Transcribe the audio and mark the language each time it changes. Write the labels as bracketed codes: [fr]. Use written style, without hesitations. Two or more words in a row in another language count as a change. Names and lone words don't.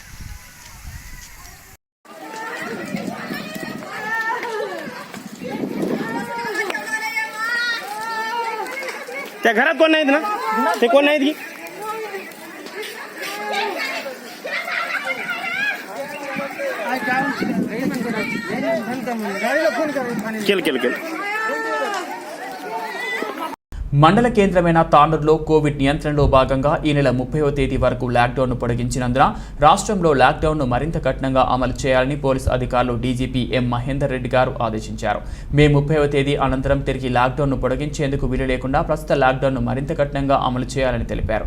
[mr] त्या घरात कोण नाहीत ना? ते कोण नाहीत की केलं केलं केलं [te] మండల కేంద్రమైన తాండూరులో కోవిడ్ నియంత్రణలో భాగంగా ఈ నెల 30వ తేదీ వరకు లాక్డౌన్ను పొడిగించినందున రాష్ట్రంలో లాక్డౌన్ను మరింత కఠినంగా అమలు చేయాలని పోలీసు అధికారులు డీజీపీ ఎం మహేందర్ రెడ్డి గారు ఆదేశించారు. మే 30వ తేదీ అనంతరం తిరిగి లాక్డౌన్ను పొడిగించేందుకు వీలు లేకుండా ప్రస్తుత లాక్డౌన్ను మరింత కఠినంగా అమలు చేయాలని తెలిపారు.